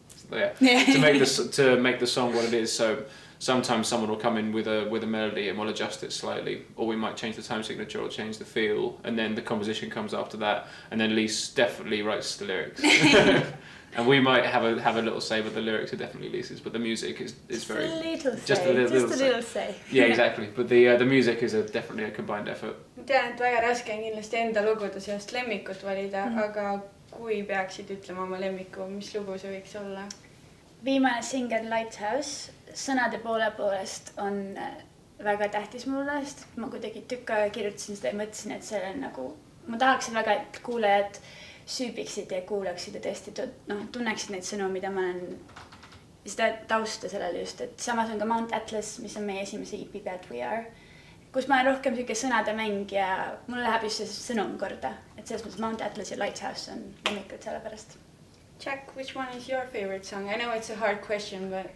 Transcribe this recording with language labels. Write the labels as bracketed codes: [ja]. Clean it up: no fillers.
[en] To make the song what it is. So sometimes someone will come in with a melody and we'll adjust it slightly, or we might change the time signature or change the feel, and then the composition comes after that, and then Liis definitely writes the lyrics. And we might have a little say, but the lyrics are definitely Liis's, but the music is very just a little say. Yeah, exactly. But the music is definitely a combined effort. [et] Ma tean, et väga raske on kindlasti enda lugude seast lemmikut valida, aga kui peaksid ütlema oma lemmiku, mis lugu see võiks olla? Viimane single Lighthouse sõnade poolest on väga tähtis mulle, sest ma kuidagi tükk aega kirjutasin seda ja mõtlesin, et see on nagu, ma tahaksin väga, et kuulajad süübiksid ja kuulaksid ja tõesti tunneksid neid sõnu, mida ma olen seda tausta sellele just, et samas on ka Mount Atlas, mis on meie esimese EP pealt We Are, kus ma olen rohkem selline sõnade mäng ja mul läheb just see sõnum korda, et selles mõttes Mount Atlas ja Lighthouse on lemmikud selle pärast. [en] Jack, which one is your favorite song? I know it's a hard question, but...